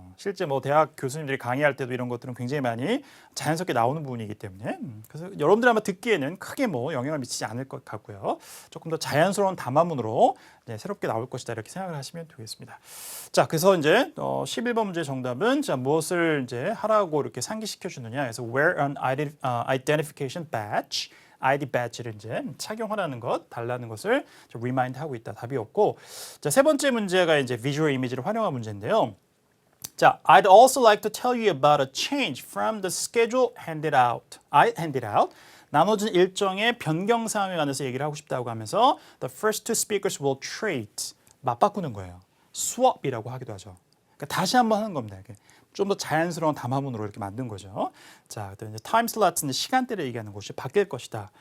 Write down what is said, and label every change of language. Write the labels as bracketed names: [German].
[Korean] 실제 뭐 대학 교수님들이 강의할 때도 이런 것들은 굉장히 많이 자연스럽게 나오는 부분이기 때문에 그래서 여러분들 아마 듣기에는 크게 뭐 영향을 미치지 않을 것 같고요. 조금 더 자연스러운 담화문으로 새롭게 나올 것이다 이렇게 생각을 하시면 되겠습니다. 자, 그래서 이제 11번 문제 정답은 자, 무엇을 이제 하라고 이렇게 상기시켜 주느냐. 그래서 [English] wear an identification badge. [Korean] ID badge를 이제 착용하라는 것, 달라는 것을 remind 하고 있다. 답이었고, 자, 세 번째 문제가 이제 visual image를 활용한 문제인데요. [English] 자, I'd also like to tell you about a change from the schedule handed out. I handed out. [Korean] 나눠진 일정의 변경 사항에 관해서 얘기를 하고 싶다고 하면서 [English] the first two speakers will trade. [Korean] 맞바꾸는 거예요. swap이라고 하기도 하죠. 그러니까 다시 한번 하는 겁니다. 이렇게. 좀 더 자연스러운 담화문으로 이렇게 만든 거죠. 자, 이제 타임 슬롯은 시간대를 얘기하는 것이 바뀔 것이다.